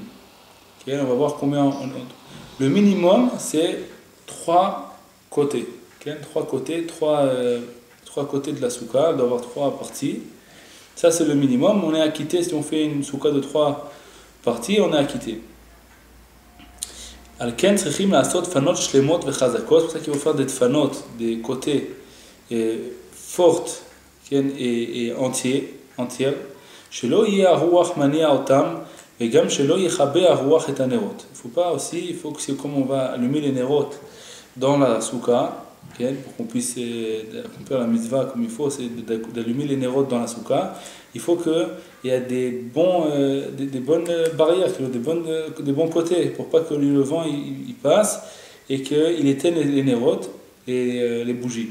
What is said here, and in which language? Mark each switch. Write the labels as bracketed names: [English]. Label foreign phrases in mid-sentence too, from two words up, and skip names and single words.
[French] Okay, on va voir combien. Le minimum, c'est 3 côtés. Okay, 3 côtés, 3 côtés de la souka. Il doit y avoir 3 parties. Ça, c'est le minimum. On est acquitté. Si on fait une souka de 3 parties, on est acquitté. [Hebrew] על כן צריכים לעשות דפנות שלמות וחזקות. [French] C'est pour ça qu'il faut faire des fanot, des côtés fortes et entières. [Hebrew] שלא יהיה הרוח מניע אותם, וגם שלא יכבה הרוח את הנרות. [French] Il faut que comme on va allumer les nérotes dans la souka, okay, pour qu'on puisse accomplir la mitzvah comme il faut, c'est d'allumer les nérotes dans la souka, il faut qu'il y ait des bonnes barrières, des bons côtés, pour pas que le vent il passe, et qu'il éteigne les nérotes et les bougies.